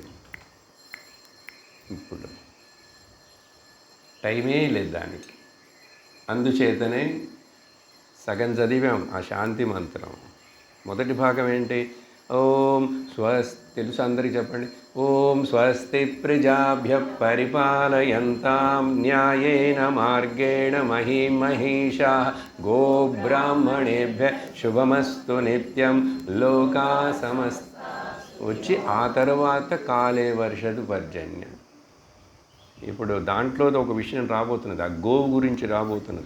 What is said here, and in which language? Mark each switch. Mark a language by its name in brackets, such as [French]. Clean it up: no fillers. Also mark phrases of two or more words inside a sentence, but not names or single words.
[Telugu] ఇప్పుడు టైమే లేదు దానికి. అందుచేతనే సగం చదివాం ఆ శాంతి మంత్రం. మొదటి భాగం ఏంటి? ఓం తెలుసు అందరికీ చెప్పండి. [Sanskrit] ఓం స్వస్తి ప్రజాభ్య పరిపాలయంతాం న్యాయేన మార్గేణ మహీమహీషా గోబ్రాహ్మణేభ్య శుభమస్తు నిత్యం లోకా సమస్త [Telugu] వచ్చి ఆ తర్వాత [Sanskrit] కాలే వర్షదు పర్జన్యం. [Telugu] ఇప్పుడు దాంట్లో ఒక విషయం రాబోతున్నది, ఆ గోవు గురించి రాబోతున్నది.